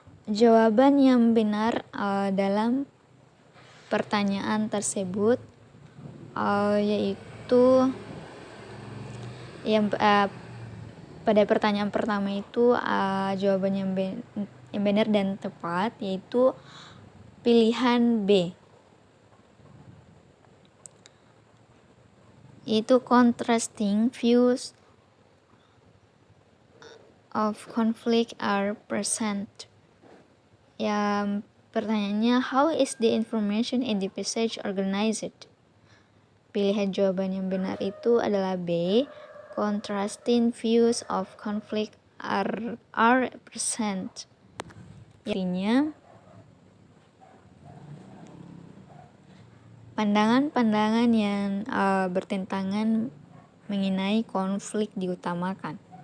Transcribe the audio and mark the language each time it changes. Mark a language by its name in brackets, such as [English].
[Indonesian] Jawaban yang benar dalam pertanyaan tersebut yaitu yang pada pertanyaan pertama itu jawaban yang benar dan tepat yaitu pilihan B, yaitu [English] contrasting views of conflict are present. [Indonesian] Yang pertanyaannya, [English] how is the information in the passage organized? [Indonesian] Pilihan jawaban yang benar itu adalah B. [English] Contrasting views of conflict are present. [Indonesian] Artinya, pandangan-pandangan yang bertentangan mengenai konflik diutamakan.